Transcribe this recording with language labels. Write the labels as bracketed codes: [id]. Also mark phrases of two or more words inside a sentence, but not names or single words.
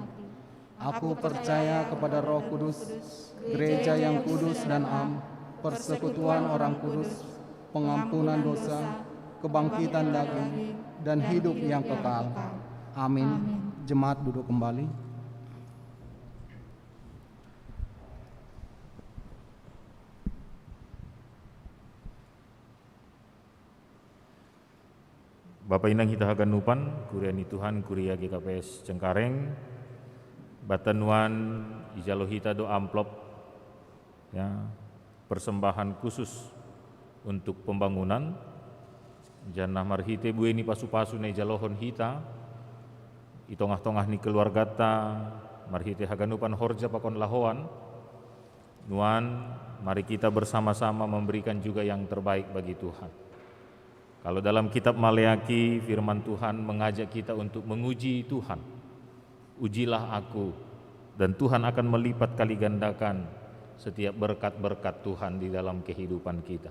[id] Aku percaya kepada Roh Kudus, gereja yang kudus dan am, persekutuan orang kudus, pengampunan dosa, kebangkitan daging, dan hidup yang kekal. Amin. Jemaat duduk kembali. [bts] Bapak Inang Hita Haganupan, Kuriani Tuhan, Kuria GKPS Cengkareng, Batanuan Ijalohita do amplop, [id] ya, persembahan khusus untuk pembangunan, [bts] Janah marhite bueni pasu-pasu na Ijalohon hita, itongah-tongah ni keluargata, marhite Haganupan horja pakon lahoan, nuan, [id] mari kita bersama-sama memberikan juga yang terbaik bagi Tuhan. Kalau dalam kitab Maleaki, firman Tuhan mengajak kita untuk menguji Tuhan. Ujilah aku, dan Tuhan akan melipat kali gandakan setiap berkat-berkat Tuhan di dalam kehidupan kita.